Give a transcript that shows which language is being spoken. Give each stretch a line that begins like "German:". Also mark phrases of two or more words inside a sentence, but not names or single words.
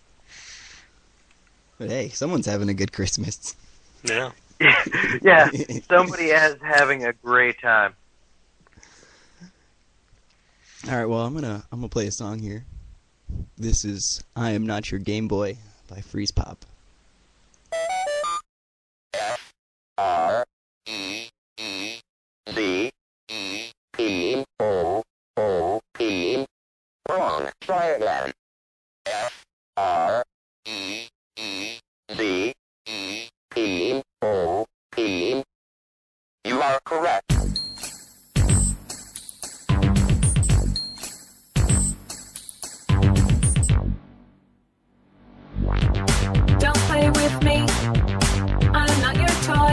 English: But hey, someone's having a good Christmas. Yeah. Yeah, somebody is having a great time. All right, well, I'm gonna play a song here. This is "I Am Not Your Game Boy" by Freeze Pop. F-R-E-E-D-E-O-O-P. Wrong. Try again. F-R-E-E-D-E-O-P. You are correct. Don't play with me, I'm not your toy.